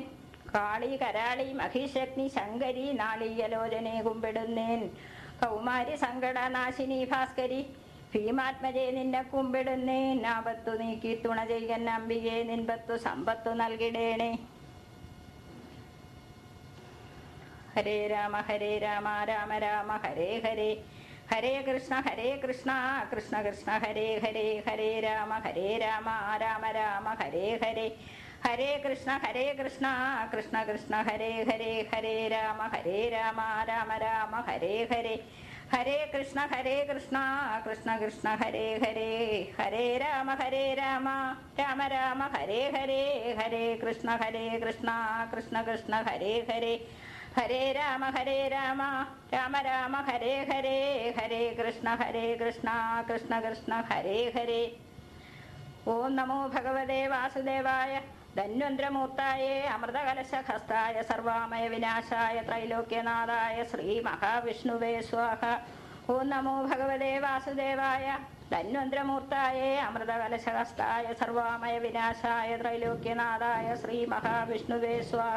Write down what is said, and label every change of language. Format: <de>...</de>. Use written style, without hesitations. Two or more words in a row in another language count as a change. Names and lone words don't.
<ml>കാളി കരാളി മഹിഷഗ്നി ശങ്കരി നാളീയലോചനെ കുമ്പിടുന്നേൻ. കൗമാരി സങ്കടനാശിനി ഭാസ്കരി ഭീമാത്മജെ നിന്നെ കുമ്പിടുന്നേൻ. ആപത്തു നീക്കി തുണ ചെയ്യൻ അംബികെ നിൻപത്തു സമ്പത്തു നൽകിടേണേ.</ml> <sa>ഹരേ രാമ രാമ രാമ ഹരേ ഹരേ. ഹരേ കൃഷ്ണ കൃഷ്ണ കൃഷ്ണ ഹരേ ഹരേ. ഹരേ രാമ രാമ രാമ ഹരേ ഹരേ. ഹരേ കൃഷ്ണ കൃഷ്ണ കൃഷ്ണ ഹരേ ഹരേ. ഹരേ രാമ രാമ രാമ ഹരേ ഹരേ. ഹരേ കൃഷ്ണ കൃഷ്ണ കൃഷ്ണ ഹരേ ഹരേ. ഹരേ രാമ രാമ രാമ ഹരേ ഹരേ. ഹരേ കൃഷ്ണ കൃഷ്ണ കൃഷ്ണ ഹരേ ഹരേ. ഹരേ രാമ രാമ രാമ ഹരേ ഹരേ. ഹരേ കൃഷ്ണ കൃഷ്ണ കൃഷ്ണ ഹരേ ഹരേ. ഓം നമോ ഭഗവതേ വാസുദേവായ ധന്വന്ത്രമൂർത്തായേ അമൃതകലശഹസ്തായ സർവാമയ വിനാശായ ത്രൈലോക്യനാഥായ ശ്രീ മഹാവിഷ്ണുവേ സ്വാഹ. ഓം നമോ ഭഗവതേ വാസുദേവായ ധന്വന്ത്രമൂർത്തായേ അമൃതകലശഹസ്തായ സർവാമയ വിനാശായ ത്രൈലോക്യനാഥായ ശ്രീ മഹാവിഷ്ണുവേ സ്വാഹ.</sa>